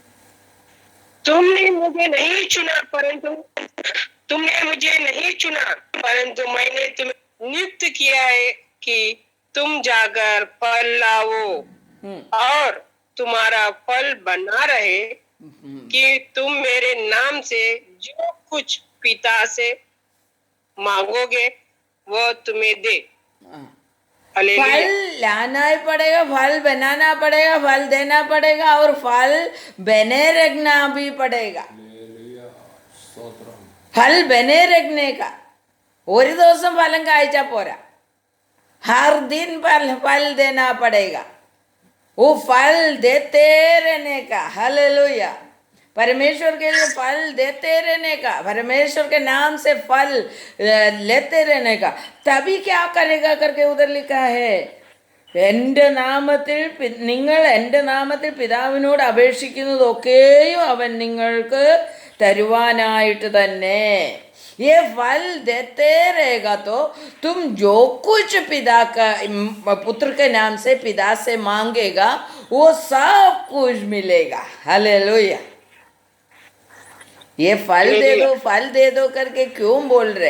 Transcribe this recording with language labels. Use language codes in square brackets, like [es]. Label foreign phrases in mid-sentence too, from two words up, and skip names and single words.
[hi] तुमने मुझे नहीं चुना परंतु तुमने मुझे नहीं चुना परंतु मैंने तुम्हें नियुक्त किया है कि तुम जाकर फल लाओ और तुम्हारा फल बना रहे, कि तुम मेरे नाम से जो कुछ पिता से मांगोगे वो तुम्हें दे। फल हालेलुया। लाना ही पड़ेगा, फल बनाना पड़ेगा, फल देना पड़ेगा और फल बने रखना भी पड़ेगा। फल बने रखने का [ml] ഒരു ദിവസം ഫലം കായ്ച്ചാ പോരാ, [hi] हर दिन फल देना पड़ेगा। वो फल देते रहने का। हालेलुया। परमेश्वर के लिए फल देते रहने का, परमेश्वर के नाम से फल लेते रहने का। तभी क्या करेगा करके उधर लिखा है, [ml] എൻ്റെ നാമത്തിൽ നിങ്ങൾ എൻ്റെ നാമത്തിൽ പിതാവിനോട് അപേക്ഷിക്കുന്നതൊക്കെയും അവൻ നിങ്ങൾക്ക് തരുവാനായിട്ട് തന്നെ। [hi] ये फल देते रहेगा तो तुम जो कुछ पिता का पुत्र के नाम से पिता से मांगेगा वो सब कुछ मिलेगा। हालेलुया। ये फल दे दो करके क्यों बोल रहे?